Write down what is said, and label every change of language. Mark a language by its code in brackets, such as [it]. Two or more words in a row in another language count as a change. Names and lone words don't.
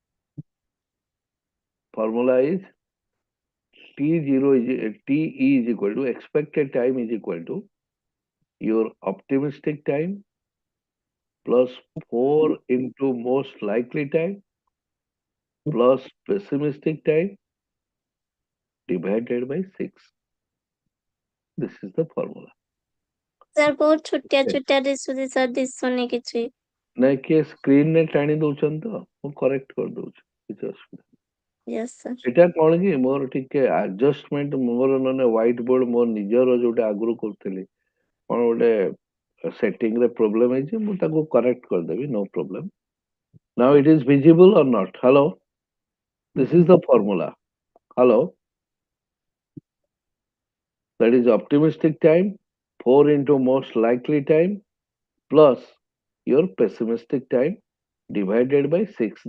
[en] Formula is T0 is TE is equal to expected time is equal to your optimistic time plus 4 into most likely time plus pessimistic time divided by 6. This is the formula. [or] ସାର୍ ବହୁତ ଛୋଟିଆ ଛୋଟିଆ ଦିଶୁଛି ସାର୍ ଦିଶୁନି କିଛି। ନାଇଁ କିଏ ସ୍କ୍ରିନରେ ଟାଣି ଦଉଛନ୍ତି ତ ମୁଁ କରେକ୍ଟ କରିଦଉଛି, କିଛି ଅସୁବିଧା ନାହିଁ। [en] yes sir. [or] ଏଇଟା କଣ କି ମୋର ଟିକେ ଆଡଜଷ୍ଟମେଣ୍ଟ, ମୋର ନହେଲେ [en] white board [or] ମୋର ନିଜର ଯୋଉଟା ଆଗରୁ କରୁଥିଲି କଣ ଗୋଟେ setting ରେ problem ହେଇଛି, ମୁଁ ତାକୁ correct କରିଦେବି, [en] no problem. Now it is visible or not? Hello, this is the formula. Hello, that is optimistic time 4 into most likely time plus your pessimistic time divided by 6.